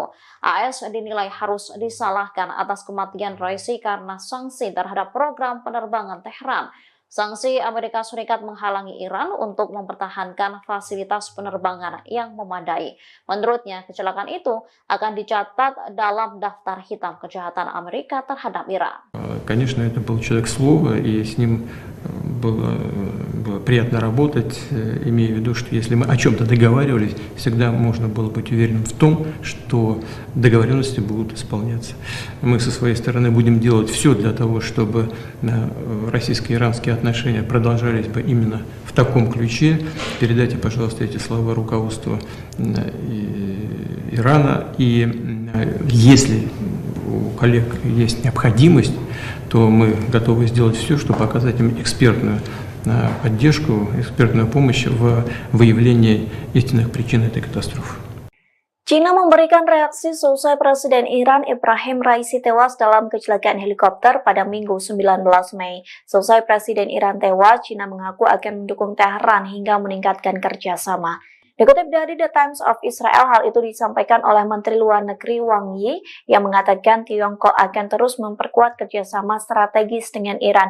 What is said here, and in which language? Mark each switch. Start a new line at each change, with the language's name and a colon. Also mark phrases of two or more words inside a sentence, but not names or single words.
Indonesian: AS dinilai harus disalahkan atas kematian Raisi karena sanksi terhadap program penerbangan Tehran. Sanksi Amerika Serikat menghalangi Iran untuk mempertahankan fasilitas penerbangan yang memadai. Menurutnya, kecelakaan itu akan dicatat dalam daftar hitam kejahatan Amerika terhadap Iran.
Russian: Конечно, это был человек слова, и с ним было приятно работать, имея в виду, что если мы о чем-то договаривались, всегда можно было быть уверенным в том, что договоренности будут исполняться. Мы со своей стороны будем делать все для того, чтобы российско-иранские отношения продолжались бы именно в таком ключе. Передайте, пожалуйста, эти слова руководству Ирана. И если у коллег есть необходимость, то мы готовы сделать все, чтобы оказать им экспертную поддержку, экспертную помощь в выявлении истинных причин этой катастрофы.
Indonesian: China memberikan reaksi seusai Presiden Iran Ebrahim Raisi tewas dalam kecelakaan helikopter pada Minggu 19 Mei. Seusai Presiden Iran tewas, China mengaku akan mendukung Tehran hingga meningkatkan kerjasama. Dikutip dari The Times of Israel, hal itu disampaikan oleh Menteri Luar Negeri Wang Yi yang mengatakan Tiongkok akan terus memperkuat kerjasama strategis dengan Iran.